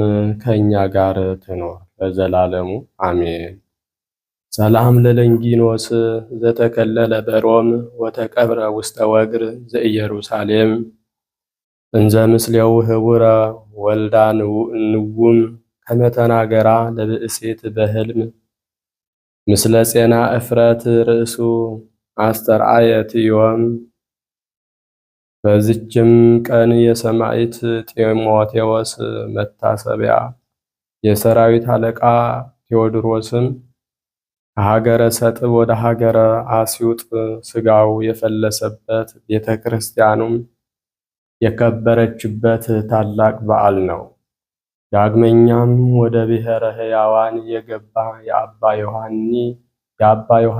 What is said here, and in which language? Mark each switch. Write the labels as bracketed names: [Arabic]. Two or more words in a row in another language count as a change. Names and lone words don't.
[Amharic] ከእኛ ጋር ትኖር ለዘላለሙ አሜን። [Geez] ሰላም ለለንጊኖስ ዘተከለለ በሮም ወተቀብረ ውስተ ወግር ዘኢየሩሳሌም እንዘ ምስሌው ህቡረ ወልዳ ንውም ከመተናገራ ለብእሴት በህልም ምስለ ጼና እፍረት ርእሱ አስተርአየት ዮም። [Amharic] በዚችም ቀን የሰማዕት ጢሞቴዎስ መታሰቢያ፣ የሰራዊት አለቃ ቴዎድሮስም ከሀገረ ሰጥብ ወደ ሀገረ አስዩጥ ሥጋው የፈለሰበት ቤተ ክርስቲያኑም የከበረችበት ታላቅ በዓል ነው። ዳግመኛም ወደ ብሔረ ሕያዋን የገባ የአባ